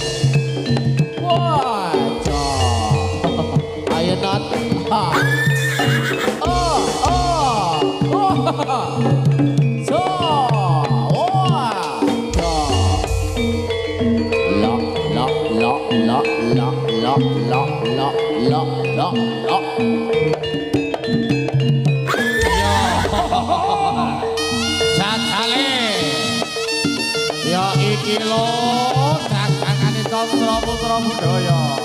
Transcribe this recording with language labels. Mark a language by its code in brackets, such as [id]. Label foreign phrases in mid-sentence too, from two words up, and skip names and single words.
[jv] Wah, jos. Ayo Not. Oh. So. Wah, jos. Lo. Jajale ya iki lho dagangane Candra Putra Budaya.